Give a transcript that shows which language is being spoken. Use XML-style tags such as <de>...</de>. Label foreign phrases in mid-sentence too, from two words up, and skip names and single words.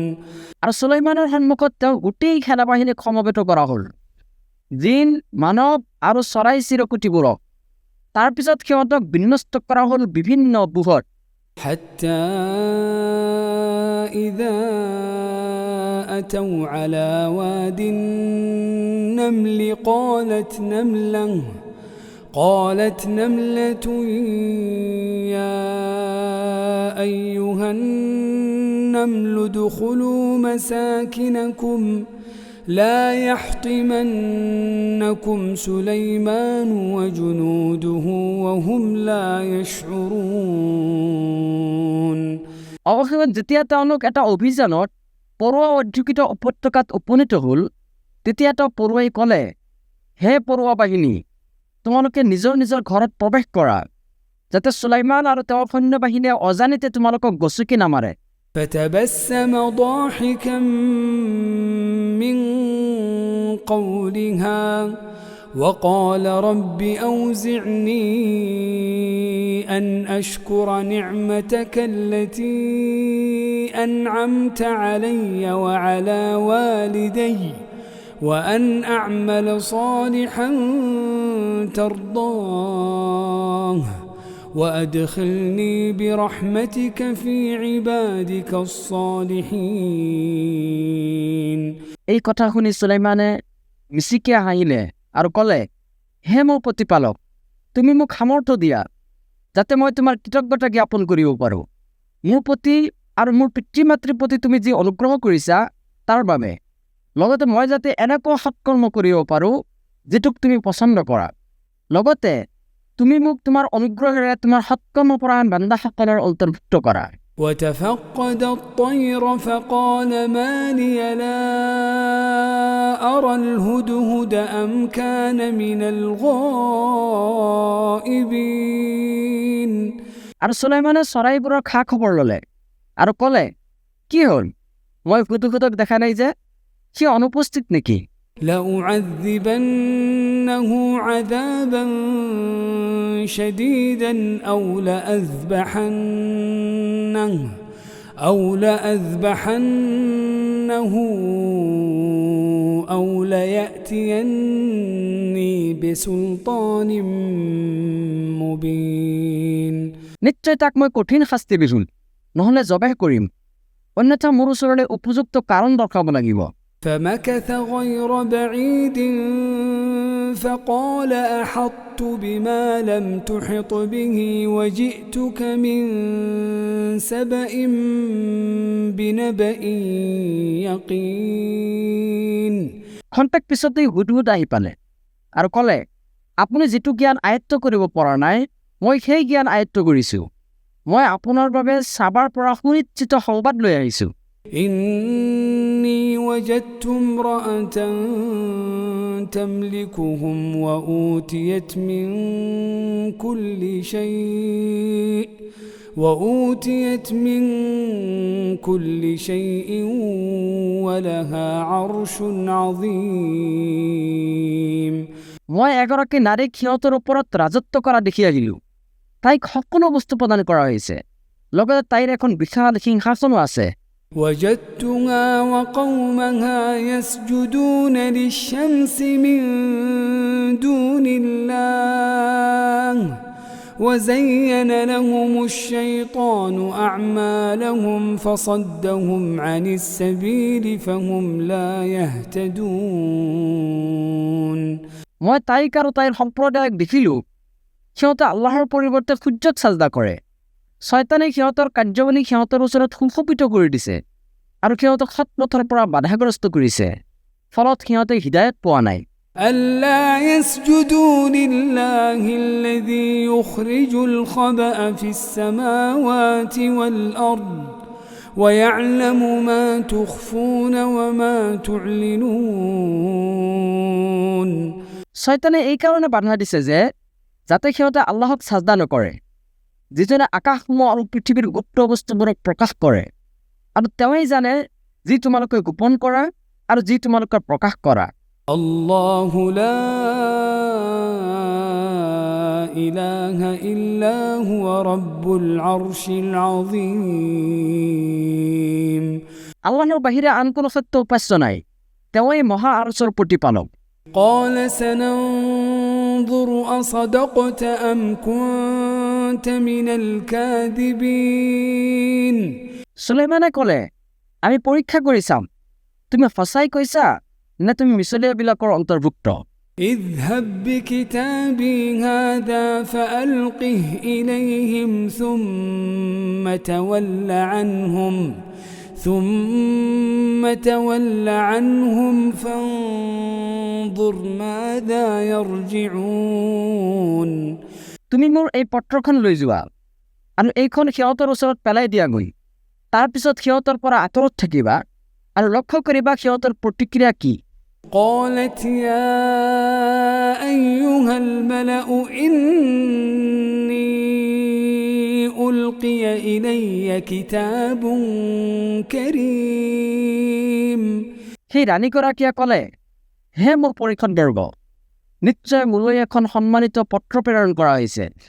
<as>আৰু সুলাইমানৰ সন্মুখত তেওঁ গোটেই সেনাবাহিনীক সমবেত কৰা হ'ল জিন মানৱ আৰু চৰাই চিৰকটিবোৰক তাৰপিছত সিহঁতক বিনষ্ট কৰা হ'ল বিভিন্ন বুহত</as> <ar>حتى إذا أتوا على واد النمل قالت نملة يا أيها النمل ادخلوا مساكنكم لا يحطمنكم سليمان وجنوده وهم لا يشعرون</ar> <as>অৱশেষত যেতিয়া তেওঁলোক এটা অভিযানত পৰুৱা অধ্যুষিত উপত্যকাত উপনীত হ'ল তেতিয়া তেওঁ পৰুৱাই ক'লে হে পৰুৱা বাহিনী তোমালোকে নিজৰ নিজৰ ঘৰত প্ৰৱেশ কৰা যাতে সুলাইমান আৰু তেওঁৰ সৈন্যবাহিনীয়ে অজানিতে তোমালোকক গছকি নামাৰে</as> <ar>فتبسم ضاحكا من قولها وقال رب أوزعني أن أشكر نعمتك التي أنعمت علي وعلى والدي وأن أعمل صالحا ترضاه وأدخلني برحمتك في عبادك الصالحين</ar> <as>এই কথা শুনি সুলাইমানে মিচিকে হাঁহিলে আৰু ক'লে হে মোৰ প্ৰতিপালক তুমি মোক সামৰ্থ্য দিয়া যাতে মই তোমাৰ কৃতজ্ঞতা জ্ঞাপন কৰিব পাৰোঁ মোৰ প্ৰতি আৰু মোৰ পিতৃ মাতৃৰ প্ৰতি তুমি যি অনুগ্ৰহ কৰিছা তাৰ বাবে লগতে মই যাতে এনেকুৱা সৎকৰ্ম কৰিব পাৰোঁ যিটোক তুমি পছন্দ কৰা লগতে তুমি মোক তোমাৰ অনুগ্ৰহেৰে তোমাৰ সৎকৰ্মপৰায়ণ বান্দাসকলৰ অন্তৰ্ভুক্ত কৰা</as> <ar>وتفقد الطير فقال ما لي لا أرى الهدهد أم كان من الغائبين</ar> <as>আৰু সুলাইমানে চৰাইবোৰৰ খা খবৰ ল'লে আৰু ক'লে, কি হ'ল? মই হুদহুদক দেখা নাই যে, সি অনুপস্থিত নেকি?</as> <ar>لأعذبنه عذابا شديدا أو ليأتيني بسلطان مبين</ar> <as>নিশ্চয় তাক মই কঠিন শাস্তি দিম, নহ'লে জবেহ কৰিম, অন্যথা মোৰ ওচৰলৈ উপযুক্ত কাৰণ দৰ্শাব লাগিব।</as> <ar>فمكث غير بعيد فقال أحطت بما لم تحط به وجئتك من سبأ بنبأ يقين</ar> <as>খন্তেক পিছতেই হুদহুদ আহি পালে আৰু ক'লে, আপুনি যিটো জ্ঞান আয়ত্ত কৰিব পৰা নাই, মই সেই জ্ঞান আয়ত্ত কৰিছোঁ। মই আপোনাৰ বাবে সাবাৰ পৰা সুনিশ্চিত সংবাদ লৈ আহিছোঁ।</as> <ar>إني وجدت امرأة تملكهم وأوتيت من كل شيء ولها عرش عظيم</ar> <as>মই এগৰাকী নাৰীক সিহঁতৰ ওপৰত ৰাজত্ব কৰা দেখি আহিলোঁ। তাইক সকলো বস্তু প্ৰদান কৰা হৈছে, লগতে তাইৰ এখন বিশাল সিংহাসনো আছে।</as> <ar>وجدتها وقومها يسجدون للشمس من دون الله وزين لهم الشيطان أعمالهم فصدهم عن السبيل فهم لا يهتدون</ar> <as>মই তাইক আৰু তাইৰ সম্প্ৰদায়ক দেখিলোঁ, সিহঁতে আল্লাহৰ পৰিৱৰ্তে সূৰ্যক সাজদা কৰে। শয়তানে সিহঁতৰ কাৰ্যৱলী সিহঁতৰ ওচৰত সুশোভিত কৰি দিছে আৰু সিহঁতক সৎপথৰ পৰা বাধাগ্ৰস্ত কৰিছে, ফলত সিহঁতে হিদায়ত পোৱা নাই।</as> <ar>ألا يسجدوا لله الذي يخرج الخبأ في السماوات والأرض ويعلم ما تخفون وما تعلنون</ar> <as>শয়তানে এই কাৰণে বাধা দিছে যে যাতে সিহঁতে আল্লাহক সাজদা নকৰে, যিজনে আকাশসমূহ আৰু পৃথিৱীৰ গুপ্ত বস্তুবোৰক প্ৰকাশ কৰে, আৰু তেওঁই জানে যি তোমালোকে গোপন কৰা আৰু যি তোমালোকে প্ৰকাশ কৰা।</as> <ar>الله لا إله إلا هو رب العرش العظيم</ar> <as>আল্লাহৰ বাহিৰে আন কোনো সত্য উপাস্য নাই, তেওঁই মহা আৰচৰ প্ৰতিপালক।</as> <ar>قال سننظر أصدقت أم كنت من الكاذبين</ar> <as>সুলাইমানে ক'লে, আমি পৰীক্ষা কৰি চাম, তুমি সঁচাই কৈছা নে তুমি মিছলীয়াবিলাকৰ অন্তৰ্ভুক্ত।</as> <ar>اذهب بكتابي هذا فألقه إليهم ثم تول عنهم فانظر ماذا يرجعون</ar> <as>তুমি মোৰ এই পত্ৰখন লৈ যোৱা আৰু এইখন সিহঁতৰ ওচৰত পেলাই দিয়াগৈ। তাৰপিছত সিহঁতৰ পৰা আঁতৰত থাকিবা আৰু লক্ষ্য কৰিবা সিহঁতৰ প্ৰতিক্ৰিয়া কি।</as> <ar>قالت يا أيها الملأ إني ألقي إلي كتاب كريم</ar> <as>সেই ৰাণীগৰাকীয়ে ক'লে, হে মোৰ পৰিষদবৰ্গ, নিশ্চয় মোলৈ এখন সন্মানিত পত্ৰ প্ৰেৰণ কৰা হৈছে।</as>